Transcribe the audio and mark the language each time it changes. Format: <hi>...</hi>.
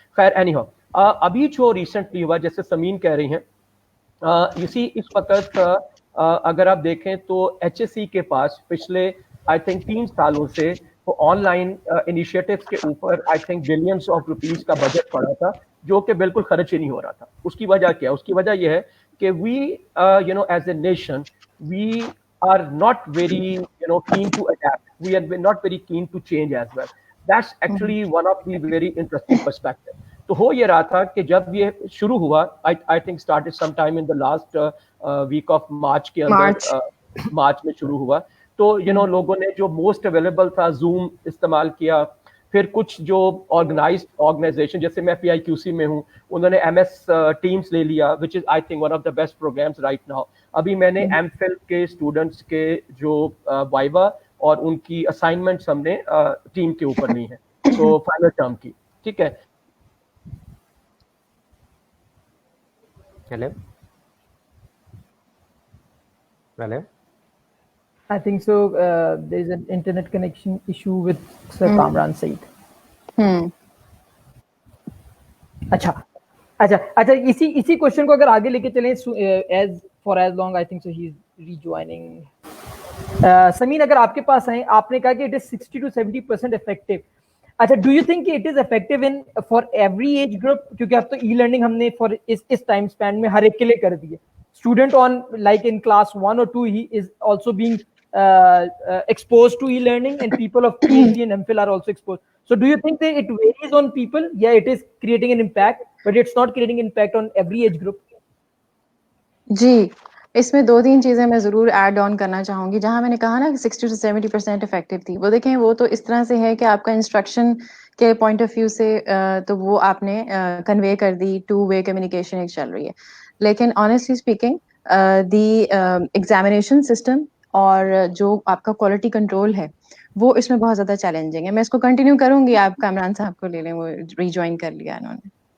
<ur>خیر any how, ابھی جو ریسنٹلی ہوا، جیسے سمین کہہ رہی ہیں، اسی اس وقت اگر آپ دیکھیں تو HSC کے پاس پچھلے آئی تھنک 3 سالوں سے آن لائن انیشیٹوز کے اوپر I think billions of rupees کا بجٹ پڑا تھا، جو کہ بالکل خرچ ہی نہیں ہو رہا تھا. اس کی وجہ کیا؟ اس کی وجہ یہ ہے کہ we as a nation we are not very keen to adapt.</ur> <en>We are not very keen to change as well. That's actually one of the very interesting perspective.</en> <ur>تو ہو یہ رہا تھا کہ جب یہ شروع ہوا، I think started sometime in the last week of March کے اندر، مارچ میں شروع ہوا. تو لوگوں نے جو موسٹ اویلیبل تھا زوم استعمال کیا. پھر کچھ جو آرگنائزیشن، جیسے میں PIQC میں ہوں، انہوں نے MS Teams لے لیا، which is I think one of the best programs right now. ابھی میں نے MPhil کے اسٹوڈنٹس کے جو وائوا اور ان کی اسائنمنٹس ہم نے ٹیم کے اوپر لی ہیں، تو فائنل ٹرم کی، ٹھیک ہے.</ur> <en>Hello I think so. There is an internet connection issue with Sir Kamran Saeed.</en> <ur>اچھا اسی کوشچن کو اگر آگے لے کے چلیں، as long I think so he is rejoining. سمین اگر آپ کے پاس آئیں، آپ نے کہا کہ it is 60 to 70% effective. اچھا، do you think it is effective in for every age group؟ کیونکہ اب تو ای لرننگ ہم نے فار اس ٹائم اسپین میں ہر ایک کے لیے کر دی ہے.</ur> <en>Student on like in class 1 or 2 he is also being exposed to e-learning, and people of PhD and MPhil are also exposed. So do you think that it varies on people? Yeah, it is creating an impact, but it's not creating impact on every age group.</en> <ur>جی، اس میں 2-3 چیزیں میں ضرور add آن کرنا چاہوں گی. جہاں میں نے کہا نا کہ 60 to 70% افیکٹو تھی، وہ دیکھیں وہ تو اس طرح سے ہے کہ آپ کا انسٹرکشن کے پوائنٹ آف ویو سے تو وہ آپ نے کنوے کر دی، 2-way کمیونیکیشن ایک چل رہی ہے. لیکن آنیسٹلی اسپیکنگ دی ایگزامینیشن سسٹم اور جو آپ کا کوالٹی کنٹرول ہے وہ اس میں بہت زیادہ چیلنجنگ ہے. میں اس کو کنٹینیو کروں گی، آپ کامران صاحب کو لے لیں، وہ ریجوائن کر لیا انہوں نے.</ur>